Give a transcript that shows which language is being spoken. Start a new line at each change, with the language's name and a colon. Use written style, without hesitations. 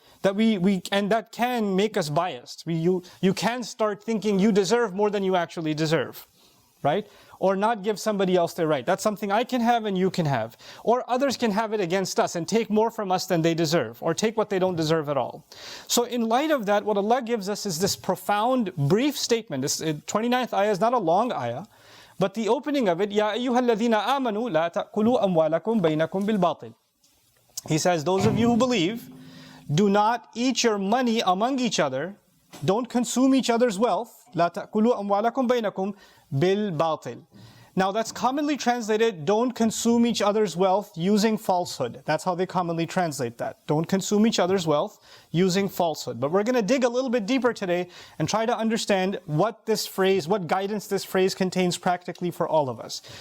English: That and that can make us biased. You can start thinking you deserve more than you actually deserve. Right? Or not give somebody else their right. That's something I can have and you can have. Or others can have it against us and take more from us than they deserve. Or take what they don't deserve at all. So in light of that, what Allah gives us is this profound, brief statement. This 29th ayah is not a long ayah. But the opening of it,
Arabic: يَا أَيُّهَا الَّذِينَ آمَنُوا لَا تَأْكُلُوا أَمْوَالَكُمْ بَيْنَكُمْ بِالْبَاطِلِ.
English: He says, those of you who believe, do not eat your money among each other. Don't consume each other's wealth.
Arabic: لا تأكلوا أموالكم بينكم بالباطل.
English: Now that's commonly translated, don't consume each other's wealth using falsehood. That's how they commonly translate that. Don't consume each other's wealth using falsehood. But we're going to dig a little bit deeper today and try to understand what guidance this phrase contains practically for all of us.